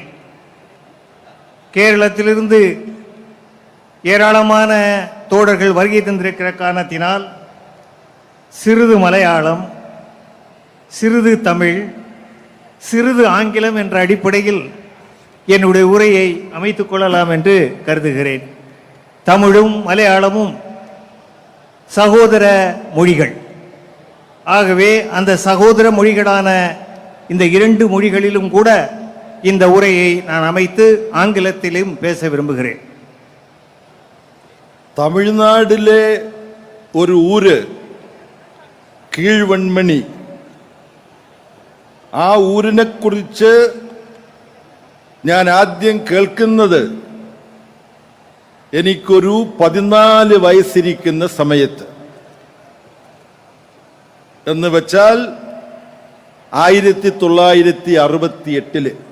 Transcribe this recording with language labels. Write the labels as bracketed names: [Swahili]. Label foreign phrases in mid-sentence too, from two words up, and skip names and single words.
[Tamil] கேரளத்திலிருந்து ஏராளமான தோழர்கள் வருகை தந்திருக்கிற காரணத்தினால் சிறிது மலையாளம், சிறிது தமிழ், சிறிது ஆங்கிலம் என்ற அடிப்படையில் என்னுடைய உரையை அமைத்துக் கொள்ளலாம் என்று கருதுகிறேன். தமிழும் மலையாளமும் சகோதர மொழிகள். ஆகவே அந்த சகோதர மொழிகளான இந்த இரண்டு மொழிகளிலும் கூட இந்த உரையை நான் அமைத்து ஆங்கிலத்திலும் பேச விரும்புகிறேன். [Malayalam] തമിഴ്നാടിലെ ഒരു ഊര് കീഴ്വൺമണി. ആ ഊരിനെ കുറിച്ച് ഞാൻ ആദ്യം കേൾക്കുന്നത് എനിക്കൊരു 14 വയസ്സിരിക്കുന്ന സമയത്ത്, എന്ന് വെച്ചാൽ 1968.